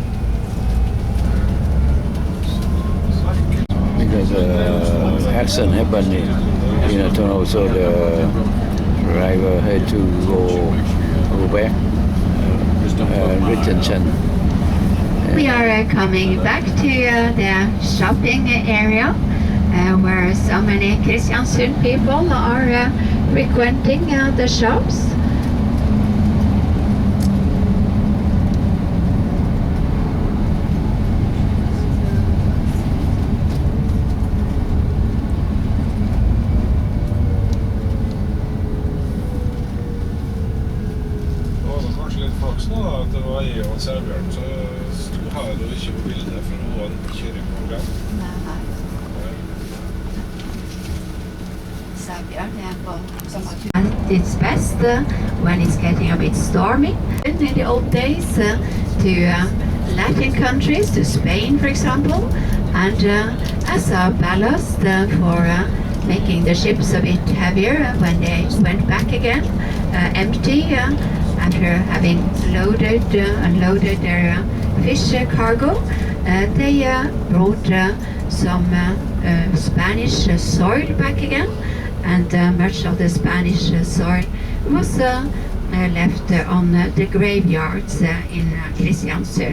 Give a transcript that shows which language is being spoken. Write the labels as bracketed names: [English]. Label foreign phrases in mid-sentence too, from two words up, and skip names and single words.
[English] Because accident happened in a tunnel, so the driver had to go back, retention. We are coming back to the shopping area where so many Kristiansund people are frequenting the shops. [Norwegian] At det var jeg og Sæbjørn som sto her og ikke på bildet, for nå var det ikke kjøreprogram. [English] At its best when it's getting a bit stormy. In the old days to Latin countries, to Spain for example, and as a ballast for making the ships a bit heavier when they went back again, empty, after having unloaded their fish cargo, they brought some Spanish soil back again, and much of the Spanish soil was left on the graveyards in Kristiansund.